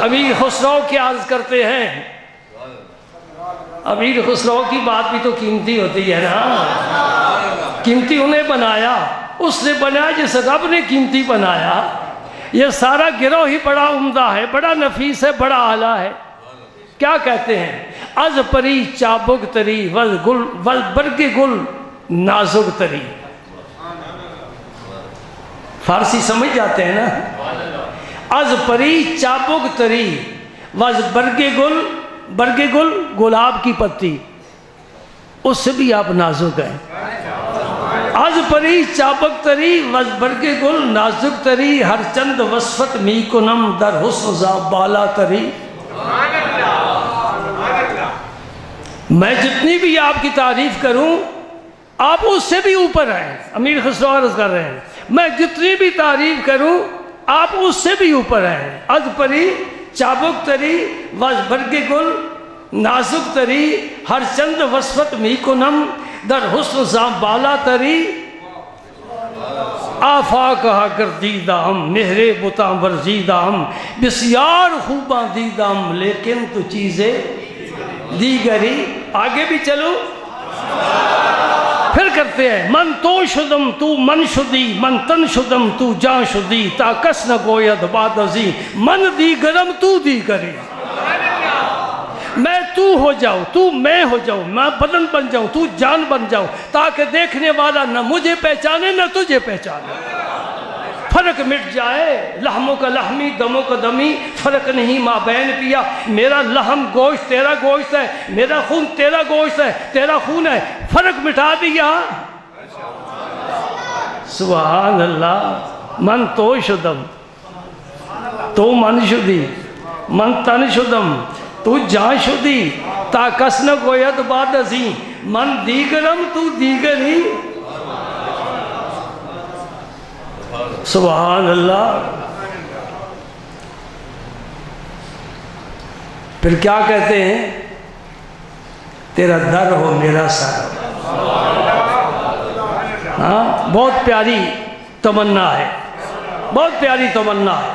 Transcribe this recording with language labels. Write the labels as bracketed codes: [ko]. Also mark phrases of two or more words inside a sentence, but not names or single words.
[ur] امیر خسرو کیا عرض کرتے ہیں، امیر خسرو کی بات بھی تو قیمتی ہوتی ہے نا، قیمتی انہیں بنایا، اس نے بنایا جس رب نے قیمتی بنایا۔ یہ سارا گروہ ہی بڑا عمدہ ہے، بڑا نفیس ہے، بڑا اعلیٰ ہے۔ کیا کہتے ہیں، [fa] از پری چابک تری وز برگ گل نازک تری۔ [ur] فارسی سمجھ جاتے ہیں نا، [fa] از پری چابک تری وز برگ گل، برگ گل [ur] گلاب کی پتی، اس سے بھی آپ نازک ہیں۔ [fa] از پری چابک تری وز برگ گل نازک تری، ہر چند وصفت می کنم در حسن زا بالا تری۔ [ur] میں جتنی بھی آپ کی تعریف کروں آپ اس سے بھی اوپر ہیں۔ امیر خسرو عرض کر رہے ہیں میں جتنی بھی تعریف کروں آپ اس سے بھی اوپر ہیں۔ [fa] از پری چابک تری وز برگ گل نازک تری، ہر چند وصفت می کنم در حسن زاں بالا تری، آفاق ہا گردیدام مہرے بتاں ورزیدام بسیار خوباں دیدام، لیکن تو چیزیں دیگری۔ [ur] آگے بھی چلو، پھر کرتے ہیں، [fa] من تو شدم تو من شدی، من تن شدم تو جان شدی، تا کس نہ گوید بعد ازیں، من دیگرم تو دیگری۔ [ur] میں تو ہو جاؤں، تو میں ہو جاؤں، میں بدن بن جاؤں، تو جان بن جاؤں، تاکہ دیکھنے والا نہ مجھے پہچانے نہ تجھے پہچانے، فرق مٹ جائے، [ar] لحموں کا لحمی دموں کا دمی، [ur] فرق نہیں ماں بہن پیا، میرا لحم گوشت تیرا گوشت ہے، میرا خون تیرا گوشت ہے، تیرا خون ہے، فرق مٹا دیا۔ سبحان اللہ۔ [fa] من تو شدم تو من شدی، من تن شدم تو جان شدی، تا کس نہ گوید بعد ازیں، من دیگرم تو دیگری۔ [ur] سبحان اللہ۔ پھر کیا کہتے ہیں، تیرا در ہو میرا سر ہو۔ ہاں، بہت پیاری تمنا ہے، بہت پیاری تمنا ہے۔